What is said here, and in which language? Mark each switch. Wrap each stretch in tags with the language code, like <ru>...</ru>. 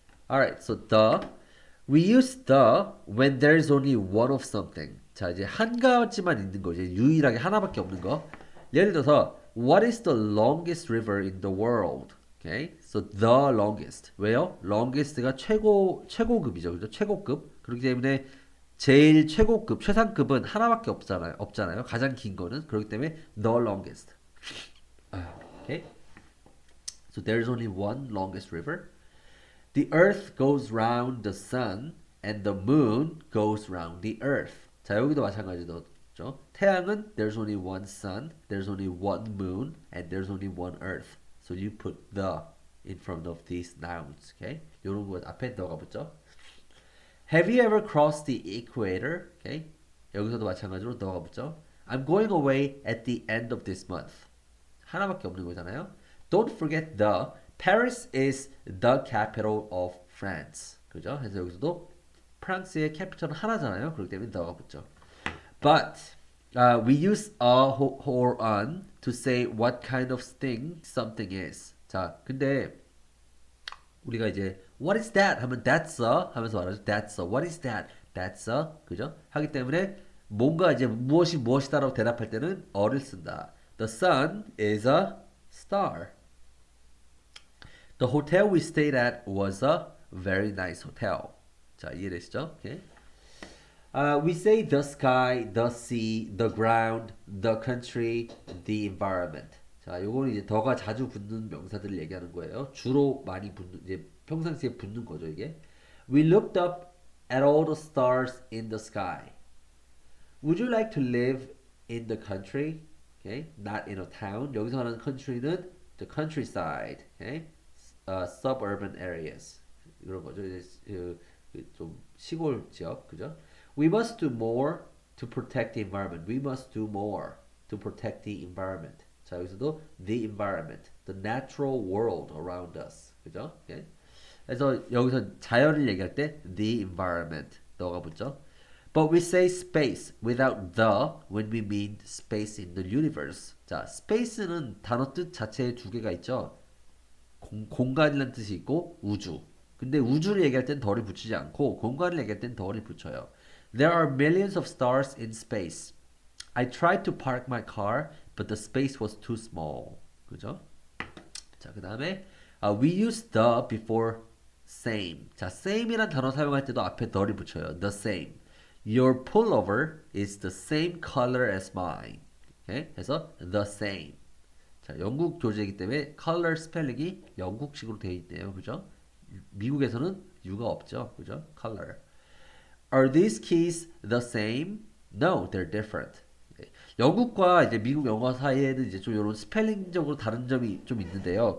<en>Alright, so the we use the when there's only one of something.</en> <ko>자, 이제 한 가지만 있는 거, 이제 유일하게 하나밖에 없는 거. 예를 들어서</ko> <en>What is the longest river in the world? Okay, so the longest.</en> <ko>왜요? longest가 최고급이죠, 그죠? 최고급. 그렇기 때문에 제일 최고급, 최상급은 하나밖에 없잖아요. 가장 긴 거는 그렇기 때문에</ko> <en>the longest. Okay, so there's only one longest river. The earth goes round the sun and the moon goes round the earth.</en> <ko>자, 여기도 마찬가지죠.</ko> <en>태양은 there's only one sun, there's only one moon, and there's only one earth. So you put the in front of these nouns. Okay?</en> <ko>요런 거 앞에 the가 붙죠.</ko> <en>Have you ever crossed the equator? Okay?</en> <ko>여기서도 마찬가지로 the가 붙죠.</ko> <en>I'm going away at the end of this month.</en> <ko>하나밖에 없는 거잖아요.</ko> <en>Don't forget the Paris is the capital of France.</en> <ko>그죠? 그래서 여기서도 프랑스의 캐피털은 하나잖아요. 그렇기 때문에 the가 붙죠.</ko> <en>But we use a or an to say what kind of thing something is.</en> <ko>자, 근데 우리가 이제</ko> <en>what is that</en> <ko>하면</ko> <en>that's a</en> <ko>하면서 말하죠.</ko> <en>That's a. What is that? That's a.</en> <ko>그죠? 하기 때문에 뭔가 이제 무엇이 무엇이다라고 대답할 때는 a를 쓴다.</ko> <en>The sun is a star. The hotel we stayed at was a very nice hotel.</en> <ko>자, 이해되시죠? Okay.</ko> <en>We say the sky, the sea, the ground, the country, the environment.</en> <ko>자, 요거는 이제 더가 자주 붙는 명사들을 얘기하는 거예요. 주로 많이 붙는, 이제 평상시에 붙는 거죠, 이게.</ko> <en>We looked up at all the stars in the sky. Would you like to live in the country? Okay, not in a town.</en> <ko>여기서 하는 country는 the countryside.</ko> <en>Okay, suburban areas.</en> <ko>이런 거죠. 이제 좀 시골 지역, 그죠?</ko> <en>We must do more to protect the environment. We must do more to protect the environment.</en> <ko>자, 여기서도</ko> <en>the environment, the natural world around us.</en> <ko>그죠? Okay? 그래서 여기서 자연을 얘기할 때 the environment 너가 붙죠.</ko> <en>But we say space without the when we mean space in the universe.</en> <ko>자, space는 단어 뜻 자체에 두 개가 있죠. 공간이라는 뜻이 있고 우주. 근데 우주를 얘기할 땐 덜이 붙이지 않고 공간을 얘기할 땐 덜이 붙여요.</ko> <en>There are millions of stars in space. I tried to park my car, but the space was too small.</en> <ko>그죠? 자, 그 다음에</ko> <en>we use the before same.</en> <ko>자, same이란 단어 사용할 때도 앞에 the를 붙여요.</ko> <en>The same. Your pullover is the same color as mine. Okay?</en> <ko>그래서 the same. 자, 영국 교재이기 때문에 color 스펠링이 영국식으로 되어 있네요. 그죠? 미국에서는 U가 없죠. 그죠? color.</ko> <en>Are these keys the same? No, they're different.</en> <ko>영국과 이제 미국 영어 사이에는 이제 좀 이런 스펠링적으로 다른 점이 좀 있는데요.</ko>